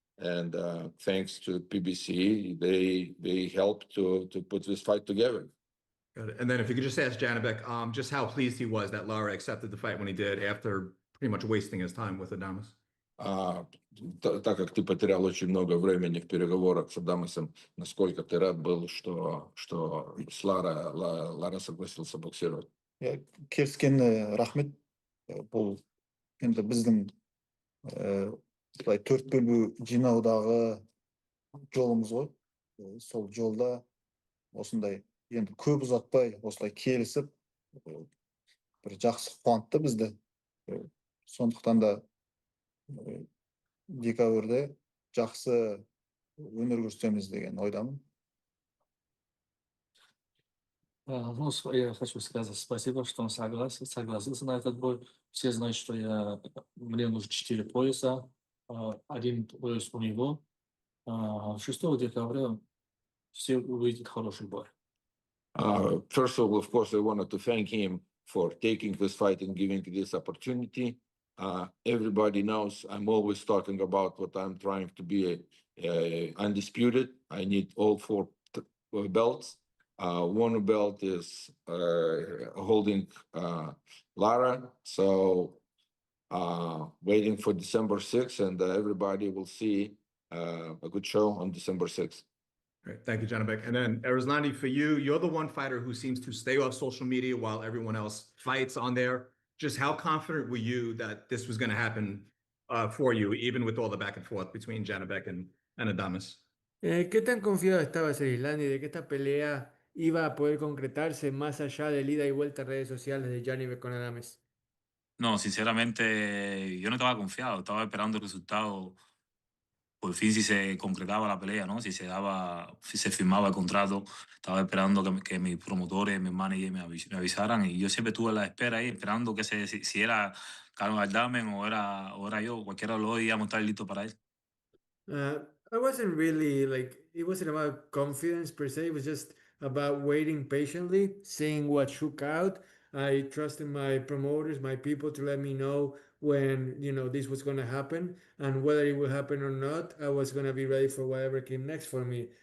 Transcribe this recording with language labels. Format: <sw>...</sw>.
<en>And thanks to PBC, they helped to put this fight together. Got it. And then if you could just ask Janibek just how pleased he was that Lara accepted the fight when he did after pretty much wasting his time with Adames.</en> <ru>Так как ты потерял очень много времени в переговорах с Адамесом, насколько ты рад был, что с Лара согласился боксировать?</ru> <kk>Келіскені рахмет. Бұл енді біздің былай төрт бөлу жинаудағы жолымыз ғой. Сол жолда осындай енді көп ұзатпай осылай келісіп бір жақсы қуантты бізді. Сондықтан да декабрьде жақсы өнер көрсетеміз деген ойдамын.</kk> <ru>Ну, я хочу сказать спасибо, что он согласился на этот бой. Все знают, что мне нужно 4 пояса, 1 пояс у него. 6 декабря все увидят хороший бой.</ru> <en>First of all, of course, I wanted to thank him for taking this fight and giving this opportunity. Everybody knows I'm always talking about what I'm trying to be undisputed. I need all 4 belts. One belt is holding Lara. So waiting for December 6th, and everybody will see a good show on December 6th. Great. Thank you, Janibek. And then Arislani, for you, you're the one fighter who seems to stay off social media while everyone else fights on there. Just how confident were you that this was going to happen for you, even with all the back and forth between Janibek and Adames?</en> <es>¿Qué tan confiado estabas, Arislani, de que esta pelea iba a poder concretarse más allá del ida y vuelta en redes sociales de Janibek con Adames? No, sinceramente, yo no estaba confiado, estaba esperando el resultado. Por fin, si se concretaba la pelea, ¿no? Si se daba, si se firmaba el contrato, estaba esperando que mis promotores, mis managers me avisaran. Y yo siempre estuve a la espera ahí, esperando que si era Carlos Aldamen o era yo, cualquiera de los dos íbamos a estar listos para él.</es> <en>I wasn't really it wasn't about confidence per se. It was just about waiting patiently, seeing what shook out. I trusted my promoters, my people to let me know when, this was going to happen, and whether it will happen or not, I was going to be ready for whatever came next for me.</en>